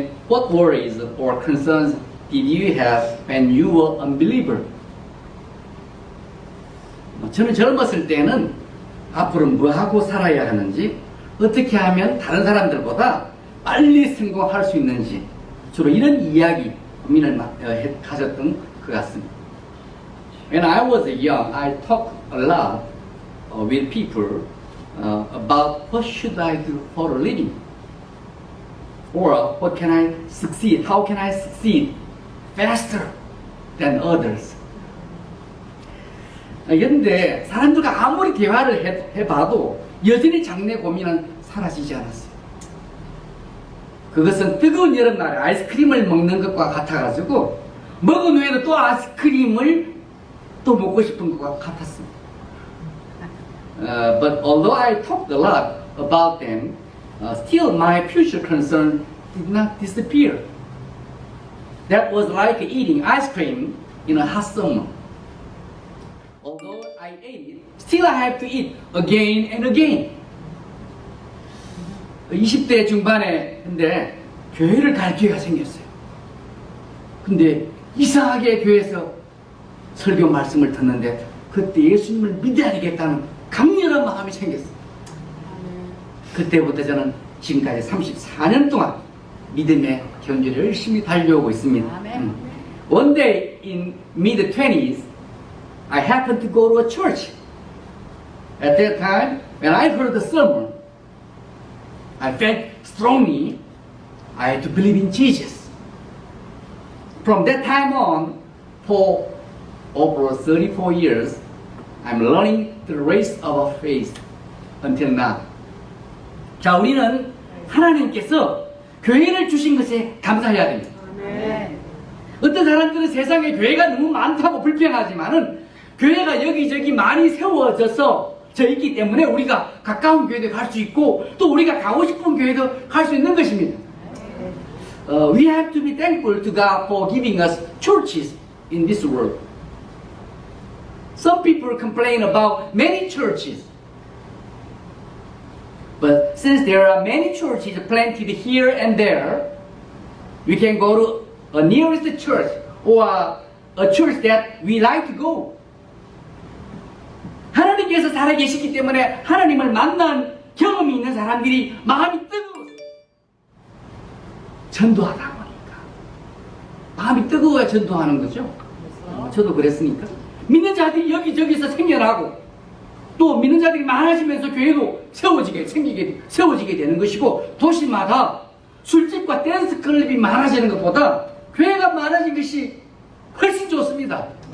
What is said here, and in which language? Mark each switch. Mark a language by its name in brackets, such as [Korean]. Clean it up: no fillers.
[English] What worries or concerns did you have when you were unbeliever? [Korean] 저는 젊었을 때는 앞으로 뭐하고 살아야 하는지, 어떻게 하면 다른 사람들보다 빨리 성공할 수 있는지 주로 이런 이야기, 고민을 가졌던 것 같습니다. [English] When I was young, I talked a lot with people about what should I do for a living, or what can I succeed, how can I succeed faster than others. [Korean] 그런데 사람들과 아무리 대화를 해봐도 여전히 장래 고민은 사라지지 않았어요. 그것은 뜨거운 여름날에 아이스크림을 먹는 것과 같아가지고 먹은 후에는 또 아이스크림을 또 먹고 싶은 것과 같았습니다. [English] But although I talked a lot about them, still my future concern did not disappear. That was like eating ice cream in a hot summer. Although I ate it, still I have to eat again and again. [Korean] 20대 중반에 근데 교회를 갈 기회가 생겼어요. 근데 이상하게 교회에서 설교 말씀을 듣는데 그때 예수님을 믿어야 되겠다는 강렬한 마음이 생겼어요. 그때부터 저는 지금까지 34년 동안 믿음의 견주를 열심히 달려오고 있습니다. [English] One day in mid-20s, I happened to go to a church. At that time, when I heard the sermon, I felt strongly I had to believe in Jesus. From that time on, for over 34 years, I'm learning the race of faith until now. [Korean] 자, 우리는 하나님께서 교회를 주신 것에 감사해야 됩니다. 어떤 사람들은 세상에 교회가 너무 많다고 불평하지만은 교회가 여기저기 많이 세워져서 있기 때문에 우리가 가까운 교회도 갈 수 있고 또 우리가 가고 싶은 교회도 갈 수 있는 것입니다. [English] We have to be thankful to God for giving us churches in this world. Some people complain about many churches. But since there are many churches planted here and there, we can go to a nearest church or a church that we like to go. [Korean] 하나님께서 살아계시기 때문에 하나님을 만난 경험이 있는 사람들이 마음이 뜨거워서 전도하다 보니까 마음이 뜨거워야 전도하는 거죠. 저도 그랬으니까 믿는 자들이 여기저기서 생겨나고 또 믿는 자들이 많아지면서 교회도 세워지게 되는 것이고 도시마다 술집과 댄스 클럽이 많아지는 것보다 교회가 많아진 것이 훨씬 좋습니다.